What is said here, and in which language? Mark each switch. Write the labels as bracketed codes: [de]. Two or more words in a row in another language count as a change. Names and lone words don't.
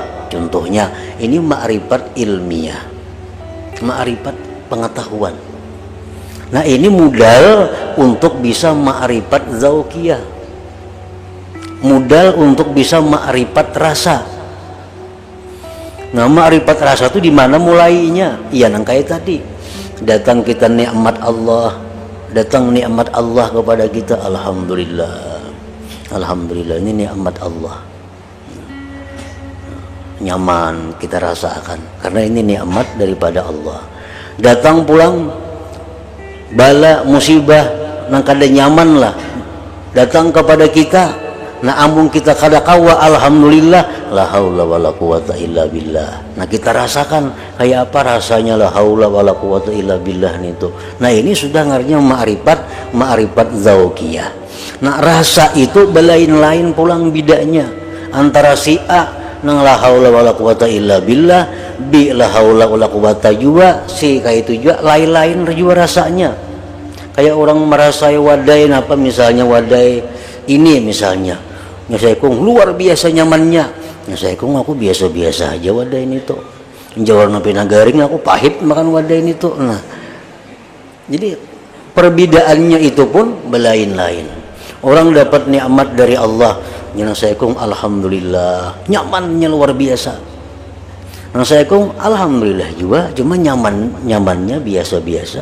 [bjn] Contohnya, ini ma'rifat ilmiah, ma'rifat pengetahuan. Nah, ini modal untuk bisa ma'rifat zauqiyah, modal untuk bisa ma'rifat rasa. Nah, ma'rifat rasa itu di mana mulainya? Iya, nang kayak tadi. Datang kita nikmat Allah, datang nikmat Allah kepada kita, alhamdulillah. Alhamdulillah, ini nikmat Allah. Nyaman kita rasakan karena ini nikmat daripada Allah. Datang pulang bala musibah nang kada nyaman lah datang kepada kita, nah ambung kita kada kawa, alhamdulillah, [ar] لا حول ولا قوة إلا بالله. [bjn] Nah, kita rasakan kayak apa rasanya [ar] لا حول ولا قوة إلا بالله [bjn] itu. Nah, ini sudah ngarnya ma'rifat zauqiyah. Nah, rasa itu belain-lain pulang bedanya antara si A nang [ar] لا حول ولا قوة إلا بالله, بلا حول ولا قوة [bjn] juga, si kayak itu juga lain-lain juga rasanya. Kayak orang merasai wadai apa misalnya wadai ini misalnya, saya kong luar biasa nyamannya. Saya kong aku biasa-biasa aja wadai ini tuh. Jawar napi nagaring aku pahit makan wadai ini tuh. Nah, jadi perbedaannya itu pun belain-lain. Orang dapat nikmat dari Allah, yang saya kong alhamdulillah, nyamannya luar biasa. Yang saya kong alhamdulillah juga, cuma nyamannya biasa-biasa.